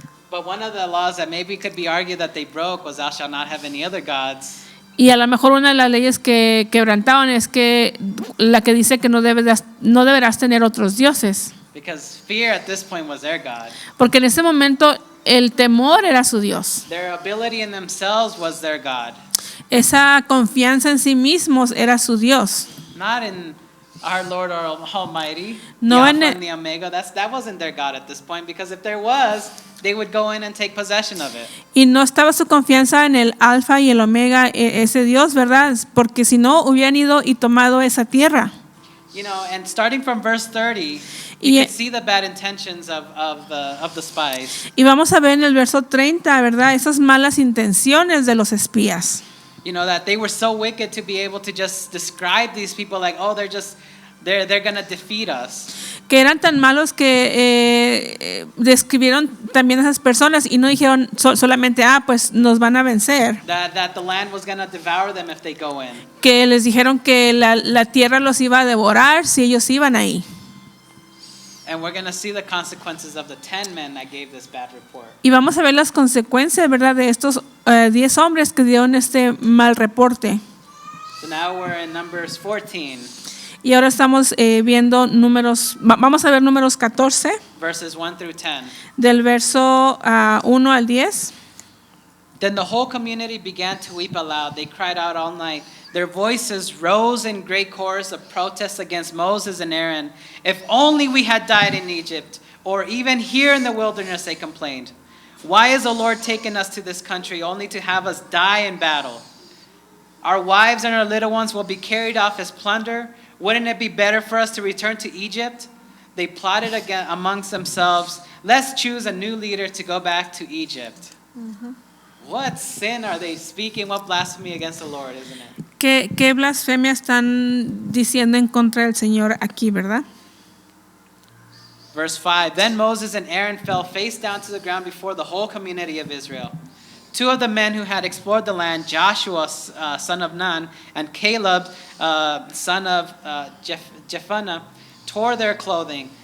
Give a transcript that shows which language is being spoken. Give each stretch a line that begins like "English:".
English: But one of the laws that maybe could be argued that they broke was thou shalt not have any other gods.
Spanish: Y a lo mejor una de las leyes que quebrantaban es que la que dice que no deberás tener otros dioses.
English: Because fear at this point was their God.
Spanish: Porque en ese momento el temor era su Dios.
English: Their ability in themselves was their God.
Spanish: Esa confianza en sí mismos era su Dios.
English: Not in our Lord our Almighty,
Spanish: No
English: the
Spanish: en
English: Alpha and the Omega. That wasn't their God at this point, because if there was, they would go in and take possession of it.
Spanish: Y no estaba su confianza en el Alfa y el Omega, ese Dios, ¿verdad? Porque si no, hubieran ido y tomado esa tierra.
English: You know, and starting from verse 30,
Spanish: Y-
English: you can see the bad intentions of the spies.
Spanish: Y vamos a ver en el verso 30, ¿verdad?, esas malas intenciones de los espías.
English: You know, that they were so wicked to be able to just describe these people like, oh, they're going to defeat us.
Spanish: Que eran tan malos que describieron también a esas personas y no dijeron solamente, pues nos van a vencer.
English: That the land was going to devour them if they go in.
Spanish: Que les dijeron que la tierra los iba a devorar si ellos iban ahí.
English: And we're going to see the consequences of the 10 men that gave this bad report.
Spanish: Y vamos a ver las consecuencias, ¿verdad?, de estos 10 hombres que dieron este mal reporte.
English: So now we're in Numbers 14,
Spanish: Y ahora estamos viendo vamos a ver números 14,
English: verses 1 through 10.
Spanish: del verso 1 al 10.
English: Then the whole community began to weep aloud. They cried out all night. Their voices rose in great chorus of protest against Moses and Aaron. If only we had died in Egypt, or even here in the wilderness, they complained. Why has the Lord taken us to this country only to have us die in battle? Our wives and our little ones will be carried off as plunder. Wouldn't it be better for us to return to Egypt? They plotted again amongst themselves, let's choose a new leader to go back to Egypt. What sin are they speaking? What blasphemy against the Lord, isn't it?
Spanish: ¿Qué blasfemia están diciendo en contra del Señor aquí, verdad?
English: Verse 5, then Moses and Aaron fell face down to the ground before the whole community of Israel. Two of the men who had explored the land, Joshua, son of Nun, and Caleb, son of Jephunneh, tore their clothing.